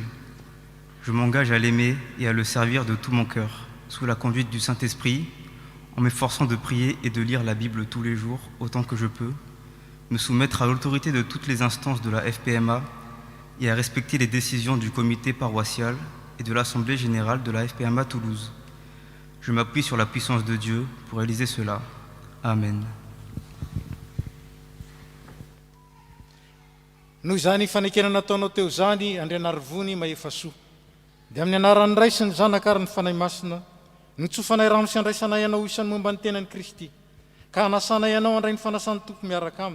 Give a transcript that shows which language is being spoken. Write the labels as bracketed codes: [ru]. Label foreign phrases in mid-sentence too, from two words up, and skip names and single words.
[fr] Je m'engage à l'aimer et à le servir de tout mon cœur, sous la conduite du Saint-Esprit, en m'efforçant de prier et de lire la Bible tous les jours, autant que je peux, me soumettre à l'autorité de toutes les instances de la FPMA et à respecter les décisions du comité paroissial et de l'Assemblée générale de la FPMA Toulouse. Je m'appuie sur la puissance de Dieu pour réaliser cela. Amen. [mg] Noho izany fanekena nataonao teo zany Andrianarivony Maefasoa, dia amin'ny anaran'ny Ray sy ny Zanaka ary ny Fanahy Masina, no tsofanay rano sy andraisanay ianao isan'ny momba ny tenan'i Kristy, ka hanasanay ianao handray ny fanasan'ny Tompo miaraka aminy.